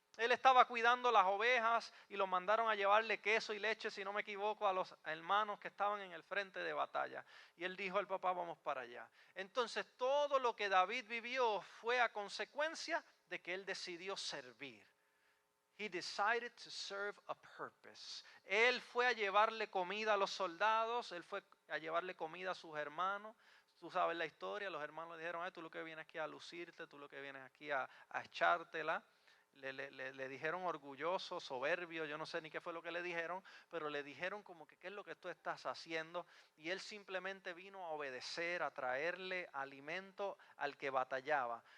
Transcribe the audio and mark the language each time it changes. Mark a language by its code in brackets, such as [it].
[es] Él estaba cuidando las ovejas y lo mandaron a llevarle queso y leche, si no me equivoco, a los hermanos que estaban en el frente de batalla. Y él dijo al papá, vamos para allá. Entonces todo lo que David vivió fue a consecuencia de que él decidió servir. [en] He decided to serve a purpose. [es] Él fue a llevarle comida a los soldados, él fue a llevarle comida a sus hermanos. Tú sabes la historia, los hermanos le dijeron, tú lo que vienes aquí a lucirte, tú lo que vienes aquí a echártela. le dijeron orgulloso, soberbio, yo no sé ni qué fue lo que le dijeron, pero le dijeron como que qué es lo que tú estás haciendo, y él simplemente vino a obedecer, a traerle alimento al que batallaba.